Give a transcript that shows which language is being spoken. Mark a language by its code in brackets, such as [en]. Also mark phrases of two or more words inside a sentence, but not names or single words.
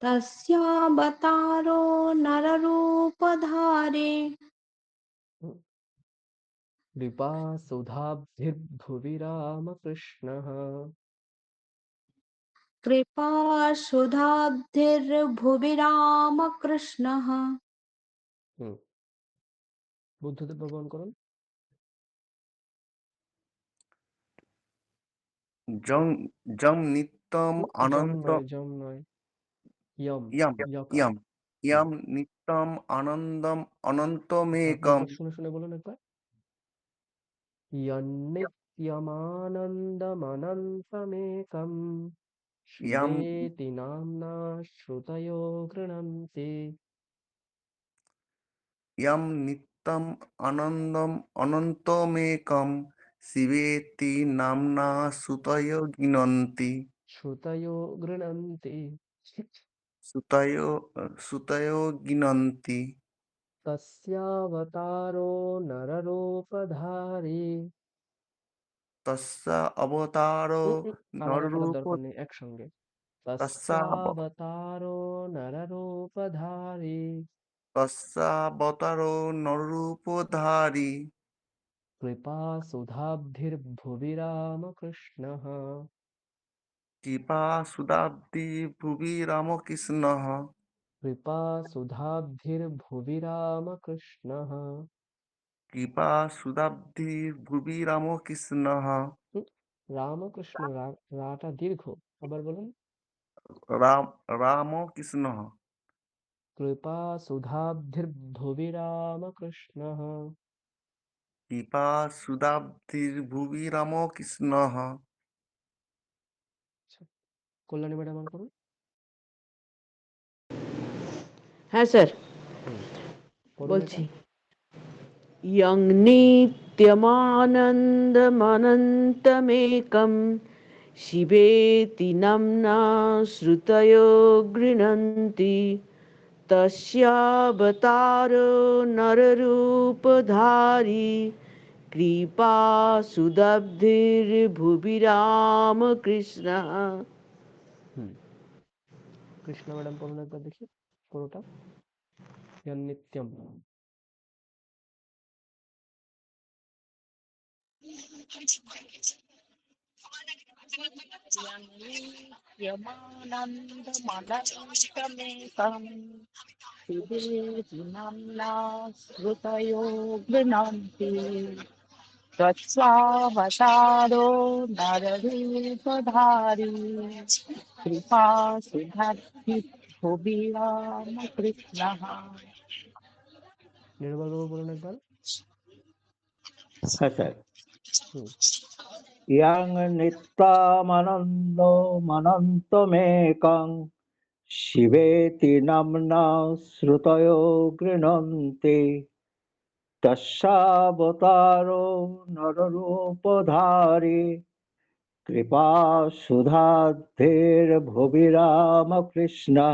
[sa] तस्यावतारो नररूपधारे कृपा सुधाब्धिर्भुवि रामकृष्णः। कृपासुधाब्धिर्भुवि रामकृष्णः [bn] হুম বুদ্ধদেব ভগবান করুন। [sa] জং জং নিত্যম জম অনন্ত [bn] নয়, জম নয়, ইয়ম, [sa] ইয়াম [bn] ইয়কার। [sa] ইয়াম ইয়াম নিত্যম আনন্দম [bn] আপনি [sa] অনন্তমেকম [bn] একবার শুনে শুনে বলুন একবার। [sa] यन्नित्यमानन्दमनन्तमेकं ইয়াম शिवेति नाम्ना श्रुतयो गृह्णन्ति। ইয়াম নিত্যম আনন্দম অনন্তমেকম শিবেতি নামনা সুতয় গিনন্তি श्रुतयो गृह्णन्ति। সুতয় সুতয় গিনন্তি तस्यावतारो नररूपधारी। তস্য অবতারো [bn] আলাদা করার [sa] নররূপ [bn] দরকার নেই, একসঙ্গে। [sa] তস্য तस्यावतारो नररूपधारी তস্যাবতারো নররূপধারী कृपा सुधाब्धिर्भुवि रामकृष्णः। কৃপা সুদাব্দি ভুবি রামকৃষ্ণঃ कृपा सुधाब्धिर्भुवि रामकृष्णः। কৃপা সুদাব্দি ভুবি রামকৃষ্ণঃ [bn] রামকৃষ্ণ, রাটা দীর্ঘ, আবার বলুন। [sa] রাম রামকৃষ্ণঃ कृपा सुधाब्धिर्भुवि रामकृष्णः। কৃপা সুদাব্দির ভুবি রামকৃষ্ণঃ [bn] আচ্ছা, কল্যাণী ম্যাডাম আর করুন। হ্যাঁ স্যার, করুন এটা। বলছি। [sa] यं नित्यमानन्दमनन्तमेकं शिवेति नाम्ना श्रुतयो गृह्णन्ति तस्यावतारो नररूपधारी कृपा सुदब्धिर्भुवि रामकृष्णः। [bn] হুম কৃষ্ণ ম্যাডাম বলুন একবার দেখি পুরোটা। [sa] নিত্যম। यन्नित्यमानन्दमनन्तमेकं शिवेति नाम्ना श्रुतयो गृह्णन्ति तत्स्वावतारो नररूपधारी कृपा सिद्धिर्भुवि रामकृष्णः। [bn] নির্মল বাবু বলুন একবার। হ্যাঁ স্যার। হুম [sa] ইয়াং নিত্যমানন্দমনন্তমেকং শিবেতি নাম্না শ্রুতয়ো গৃণন্তি তস্যাবতারো নররূপধারী কৃপা সুধাধের ভুবি রামকৃষ্ণ।